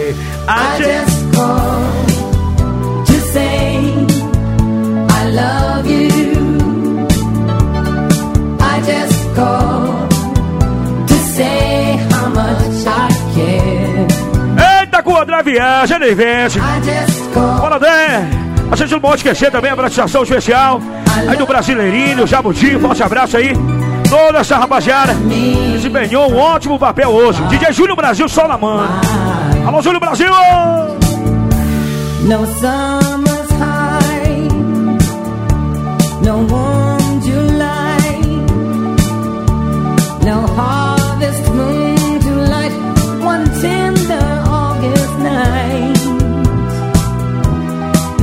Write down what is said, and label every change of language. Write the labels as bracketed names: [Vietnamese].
[English] I just called to say I love you. I just called to say how much I care. [Portuguese] Eita, com André Viagem, ele vence. [English] I just called. [Portuguese] Bora, Dé! A gente não pode esquecer também a abraçação especial aí do Brasileirinho, Jabuti, forte abraço aí, toda essa rapaziada desempenhou um ótimo papel hoje. DJ Júlio Brasil, só na mão. Alô, Júlio Brasil! [English] No summer's high, no warm July, no harvest moon to light one tender August night.